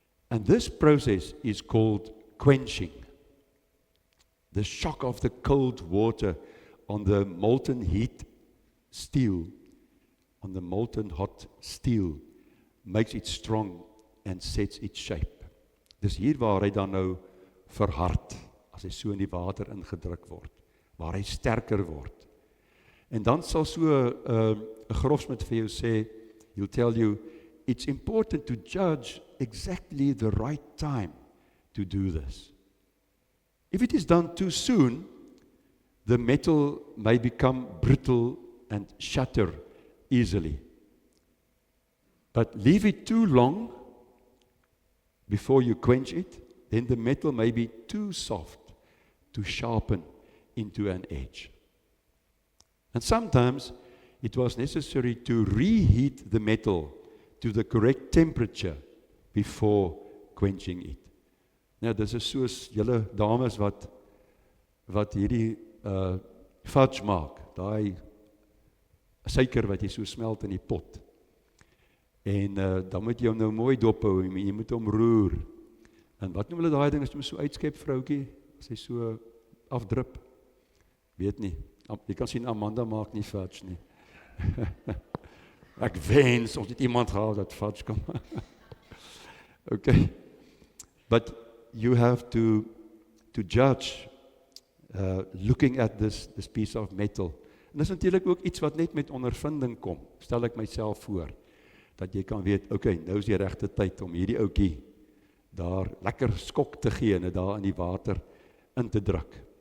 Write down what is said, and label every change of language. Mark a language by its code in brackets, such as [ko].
[en] And this process is called quenching. The shock of the cold water on the molten heat steel, on the molten hot steel, makes it strong and sets its shape. [af] Dis hier waar hy dan nou verhard, as hy so in die water ingedruk word, waar hy sterker word. En dan sal so 'n grofsmid vir jou sê, [en] he'll tell you, it's important to judge exactly the right time to do this. If it is done too soon, the metal may become brittle and shatter easily. But leave it too long before you quench it, then the metal may be too soft to sharpen into an edge. And sometimes it was necessary to reheat the metal to the correct temperature before quenching it. [af] Nou, dis is soos julle dames wat hierdie fudge maak, daai suiker wat jy so smelt in die pot. En dan moet jy hom nou mooi dophou, jy moet hom roer. En wat noem hulle daai ding as jy hom so uitskep, vroutjie, as hy so afdrup? Weet nie. Jy kan sien Amanda maak nie fudge nie. Ek wens ons het iemand gehad dat fudge kan. Okay. [en] But you have to judge looking at this piece of metal. [af] En dis natuurlik ook iets wat net met ondervinding kom. Stel ek myself voor dat jy kan weet, okay, nou is die regte tyd om hierdie ouetjie daar lekker skok te gee en dit daar in die water in te druk.